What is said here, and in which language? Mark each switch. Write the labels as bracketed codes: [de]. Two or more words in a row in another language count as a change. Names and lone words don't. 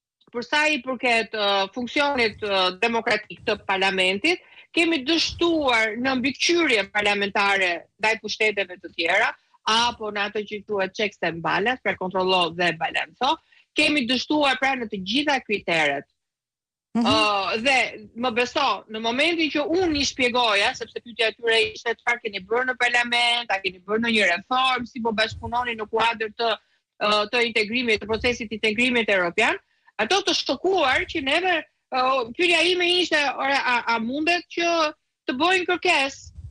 [sq] për sa i përket funksionit demokratik të parlamentit, kemi dështuar në mbikëqyrje parlamentare ndaj pushteteve të tjera, apo në atë që quhet [en] checks and balance, [sq] pra kontrollo dhe balanco, kemi dështuar pra në të gjitha kriteret. Dhe më beso, në momentin që unë i shpjegoja, sepse pyetja e tyre ishte çfarë keni bërë në parlament, a keni bërë ndonjë reformë, si po bashkëpunoni në kuadër të integrimit, të procesit integrimit evropian, ato të shokuar që neve pyetja ime ishte, a mundet që të bëjnë kërkesë